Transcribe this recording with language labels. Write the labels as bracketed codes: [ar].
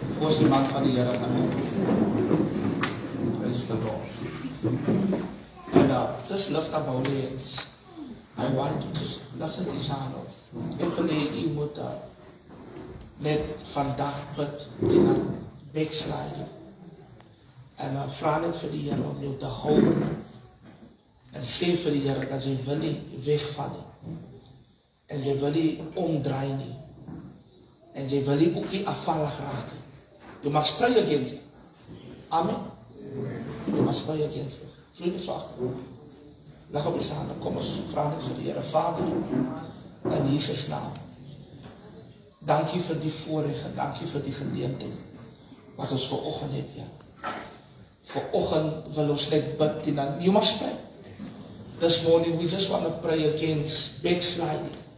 [af] Ons die man van die Here gaan doen. [en] Praise the Lord. And just lift up our hands. I want to just [af] lig dit aan op. Ek wil hê u moet net vandag bid teen backsliding. En vra net vir die Here om jou te hou. En sê vir die Here dat jy wil nie wegval nie. En jy wil nie omdraai nie. En jy wil nie ook nie afvallig raak nie. [en] You must pray against it. Amen. You must pray against it. [af] Vloei dit so agter. Leg op die hande. Kom ons vra net vir die Here. Vader, in Jesus naam. Dankie vir die voorreg en dankie vir die geleentheid wat ons vanoggend het, Here. Vanoggend wil ons net bid teen aan. [en] You must pray. This morning we just want to pray against backsliding.